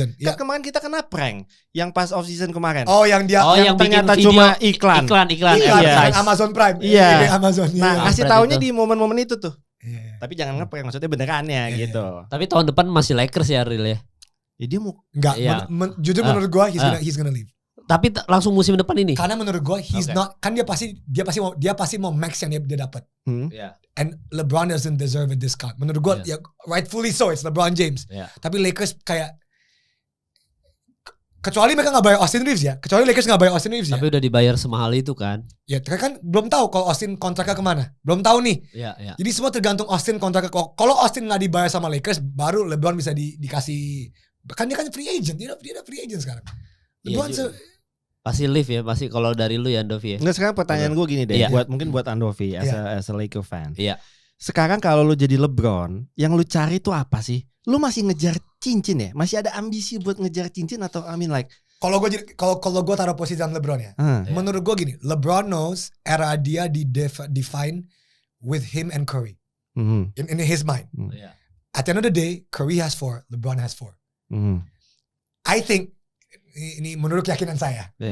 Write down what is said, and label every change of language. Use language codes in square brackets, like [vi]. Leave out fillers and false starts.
[id] Kan kemarin kita kena prank yang pas off season kemarin. Yang ternyata cuma iklan. Amazon Prime. Amazon. Nah, kasih taunya di momen-momen itu tuh. Tapi jangan ngeprank, maksudnya benerannya gitu. Tapi tahun depan masih Lakers ya real ya. Ya dia mau jujur menurut gue [en] he's gonna leave. [id] Tapi langsung musim depan ini. Karena menurut gue [en] he's not, [id] kan dia pasti mau max yang dia dapat. [en] And LeBron doesn't deserve a discount. [id] Menurut gue [en] rightfully so, it's LeBron James. [id] Tapi Lakers kayak kecuali mereka nggak bayar Austin Reeves ya. Tapi udah dibayar semahal itu kan. Ya kan belum tahu kalau Austin kontraknya kemana. Belum tahu nih. Jadi semua tergantung Austin kontraknya. Kalau Austin nggak dibayar sama Lakers, baru LeBron bisa dikasih. Kan dia kan free agent. Dia free agent sekarang. LeBron pasti leave ya. Pasti kalau dari lu ya Andovi ya. Nggak, sekarang pertanyaan gue gini deh. Mungkin buat Andovi [en] as a Lakers fan. [id] Sekarang kalau lu jadi LeBron, yang lu cari tuh apa sih? Lu masih ngejar cincin ya? Masih ada ambisi buat ngejar cincin atau [en] I mean like [id] kalau gue taruh posisi dalam LeBron ya. Menurut gue gini, LeBron knows era dia [en] define with him and Curry. In his mind. At the end of the day, Curry has 4, LeBron has 4. I think [id] ini menurut keyakinan saya.